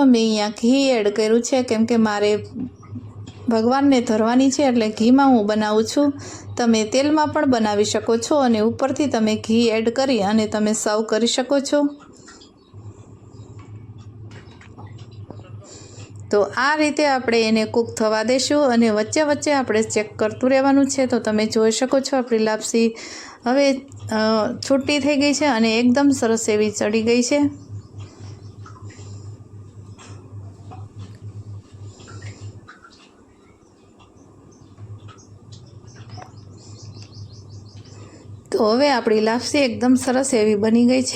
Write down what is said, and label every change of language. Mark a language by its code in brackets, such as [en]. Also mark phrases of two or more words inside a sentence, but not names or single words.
[gu] મેં અહીંયા ઘી એડ કર્યું છે કેમ કે મારે ભગવાનને ધરવાની છે એટલે ઘીમાં હું બનાવું છું। તમે તેલમાં પણ બનાવી શકો છો અને ઉપરથી તમે ઘી એડ કરી અને તમે સર્વ કરી શકો છો। તો આ રીતે આપણે એને કૂક થવા દેશું અને વચ્ચે વચ્ચે આપણે ચેક કરતું રહેવાનું છે। તો તમે જોઈ શકો છો આપણી લાપસી હવે છૂટી થઈ ગઈ છે અને એકદમ સરસ એવી ચઢી ગઈ છે। તો હવે આપણી લાપસી એકદમ સરસ એવી બની ગઈ છે।